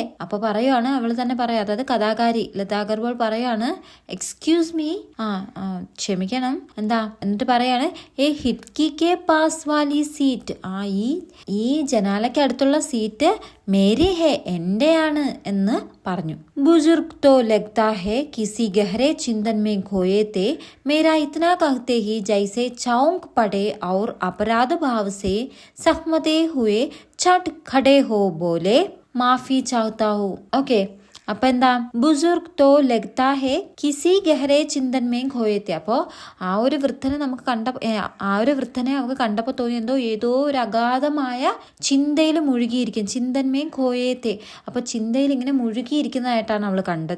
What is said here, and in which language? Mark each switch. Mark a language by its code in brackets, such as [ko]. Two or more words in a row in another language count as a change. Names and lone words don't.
[ml] അപ്പൊ പറയുവാണ്, അവള് തന്നെ പറയാം, അതായത് കഥാകാരി ലത അഗർവാൾ പറയാണ്, [en] excuse me, [ml] ക്ഷമിക്കണം, എന്താ? എന്നിട്ട് പറയാണ്, [hi] ये खिड़की के पास वाली सीट, [ml] ഈ ജനാലയ്ക്ക് അടുത്തുള്ള സീറ്റ് [hi] मेरी है, [ml] എന്റെയാണ് എന്ന് പറഞ്ഞു. [hi] ബുजुर्ग तो लगता है किसी गहरे चिंतन में खोए थे, मेरा इतना कहते ही जैसे चौंक पड़े और अपराध भाव से सहमते हुए छट खड़े हो बोले, माफी चाहता हूँ. ओके, [ml] അപ്പൊ എന്താ? [hi] बुज़ुर्ग तो लगता है किसी गहरे चिंतन में खोए थे. [ml] അപ്പോൾ ആ ഒരു വൃദ്ധനെ നമുക്ക് കണ്ടപ്പോൾ തോന്നി ഏതോ ഒരു അഗാധമായ ചിന്തയിൽ മുഴുകിയിരിക്കും. [hi] चिंतन में खोए थे, [ml] അപ്പോൾ ചിന്തയിൽ ഇങ്ങനെ മുഴുകിയിരിക്കുന്നതായിട്ടാണ് അവൾ കണ്ടത്.